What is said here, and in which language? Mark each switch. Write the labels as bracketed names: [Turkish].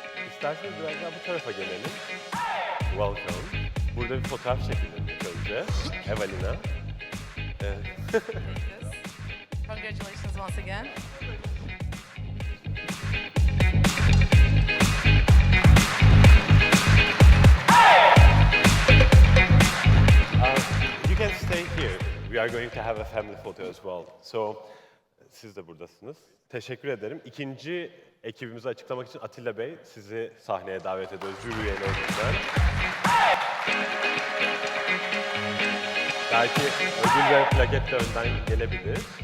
[Turkish] İsterseniz biraz daha bu tarafa gelelim. [English] Welcome. [Turkish] Burada bir fotoğraf çekelim ilk önce. Evelina. [English] Congratulations once again. You can stay here. We are going to have a family photo as well. [Turkish] So, siz de buradasınız. Teşekkür ederim. İkinci ekibimizi açıklamak için Atilla Bey, sizi sahneye davet ediyoruz jüri üyelerinden. Belki ödül ve plaket de önden gelebilir.